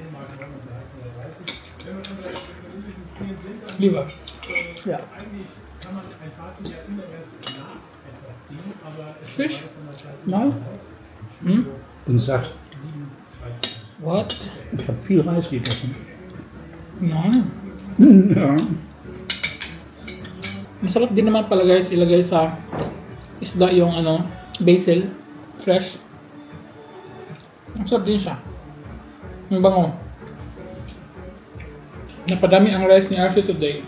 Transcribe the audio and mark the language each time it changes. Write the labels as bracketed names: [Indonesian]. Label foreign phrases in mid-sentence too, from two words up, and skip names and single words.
[German] Lieber. ja. [English] Fish? [German] Nein, Hm? bin satt. [English] What? [German] Ich habe viel Reis gegessen. [English] No. [German] Ja. [Filipino] Masarap din naman pala guys ilagay sa isda yung ano, basil, fresh. Masarap din siya. Ang bango. Napadami ang rice ni Archie today.